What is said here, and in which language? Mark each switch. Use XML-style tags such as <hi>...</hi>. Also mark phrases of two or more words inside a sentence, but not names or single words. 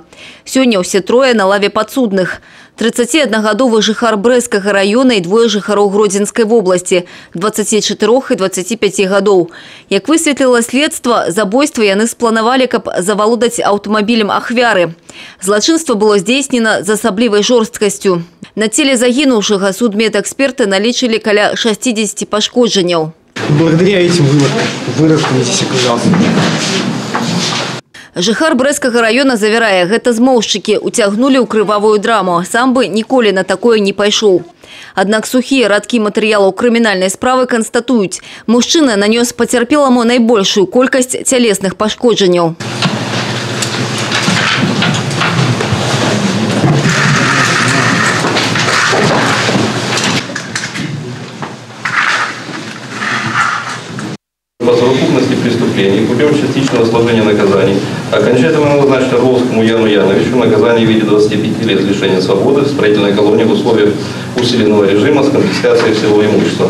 <be>Сёння ўсе трое на лаве падсудных. 31-гадовы жыхар Брэсцкага района і двое жыхароў Гродзенскай вобласці, 24 і 25 гадоў. Як высветліла следства, забойства яны спланавалі, каб завалодаць аўтамабілем ахвяры. Злачынства было здзейснена з асаблівай жорсткасцю. На целе загінуўшага судмедэксперты налічылі каля 60 пашкоджанняў.</be> <ru>Благодаря этим выроткам здесь оказался.</ru> <be>Жыхар Брэсцкага района завярае, гэта змоўшчыкі уцягнулі ў крывавую драму. Сам бы ніколі на такое не пайшоў. Аднак сухія радкі матэрыялаў крымінальнай справы канстатуюць, мужчына нанёс пацярпеламу найбольшую колькасць цялесных пашкоджанняў.</be> <ru>По совокупности преступлений путем частичного сложения наказаний окончательно назначить Орловскому Яну Яновичу наказание в виде 25 лет лишения свободы в исправительной колонии в условиях усиленного режима с конфискацией всего имущества.</ru>